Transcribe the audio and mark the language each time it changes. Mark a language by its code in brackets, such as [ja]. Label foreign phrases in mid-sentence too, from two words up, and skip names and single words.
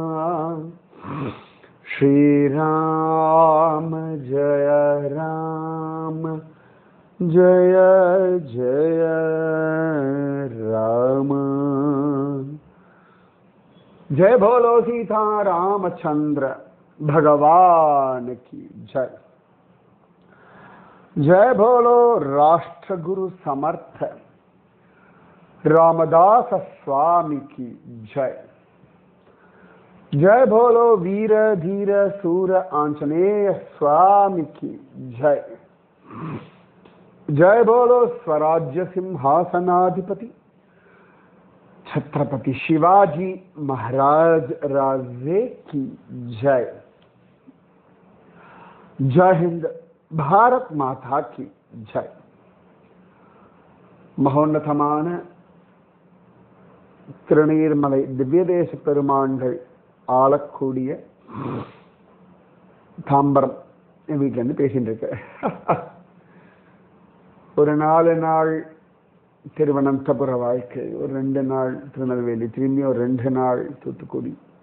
[hi] श्री राम जय राम जय जय राम। जय बोलो सीता रामचंद्र भगवान की जय। जय बोलो राष्ट्र गुरु समर्थ रामदास स्वामी की जय। जय बोलो वीर धीर सूर आंजनेय स्वामी की जय। जय बोलो स्वराज्य सिंहासनाधिपति छत्रपति शिवाजी महाराज राजे की जय। जय हिंद, भारत माता की जय। [ta] மகோன்னதமான திருநீர்மலை திவ்யதேச பெருமான்கள் ஆளக்கூடிய தாம்பரம் வீட்டிலேருந்து பேசிட்டு இருக்கேன். ஒரு 4 நாள் திருவனந்தபுர வாழ்க்கை, ஒரு 2 நாள் திருநெல்வேலி, திரும்பி ஒரு 2 நாள் தூத்துக்குடி.